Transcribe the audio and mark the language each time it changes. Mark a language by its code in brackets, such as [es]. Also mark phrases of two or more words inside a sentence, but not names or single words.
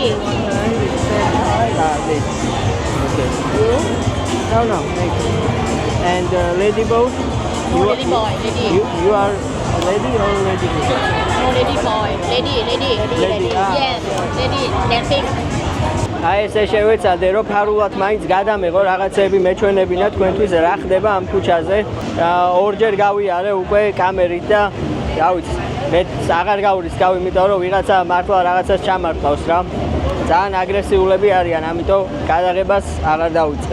[en] This. Okay. No. Thanks. And lady boat? Lady boy. Lady. You are a lady or a lady boy? No, lady boy. Lady. Yes. Lady. Dancing. [ka] აი ესე შევეცადე რომ ფარულად მაინც გადამეღო რაღაცები მეჩვენებინა თქვენთვის რა ხდება ამ ქუჩაზე. ორჯერ გავიარე უკვე კამერით და რა ვიცი, მე აღარ გავრისკავ, იმიტომ რომ ვიღაცა მართლა რაღაცას ჩამართავს რა. ძალიან აგრესიულები არიან, ამიტომ გადაღებას აღარ დავიწყე.